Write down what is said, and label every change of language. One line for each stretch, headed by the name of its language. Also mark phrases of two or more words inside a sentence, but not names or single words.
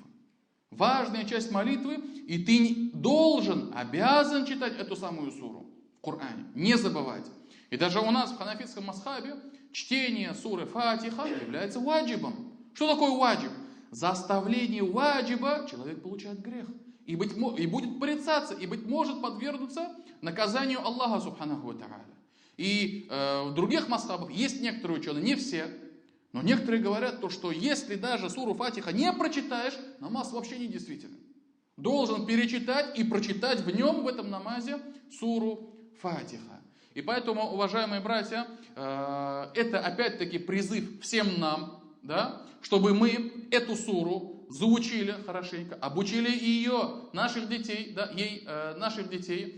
Russian: Важная часть молитвы, и ты должен, обязан читать эту самую суру в Коране, не забывать. И даже у нас в ханафитском мазхабе чтение суры Фатиха является ваджибом. Что такое ваджиб? За оставление ваджиба человек получает грех. И будет порицаться, и, быть может, подвергнуться наказанию Аллаха
Arabic: سبحانه وتعالى.
Russian: И в других мазхабах есть некоторые ученые, не все, но некоторые говорят, то, что если даже суру Фатиха не прочитаешь, намаз вообще не действителен. Должен перечитать и прочитать в нем, в этом намазе, суру Фатиха. И поэтому, уважаемые братья, это опять-таки призыв всем нам, да, чтобы мы эту суру заучили хорошенько, обучили ее, наших детей, да, наших детей.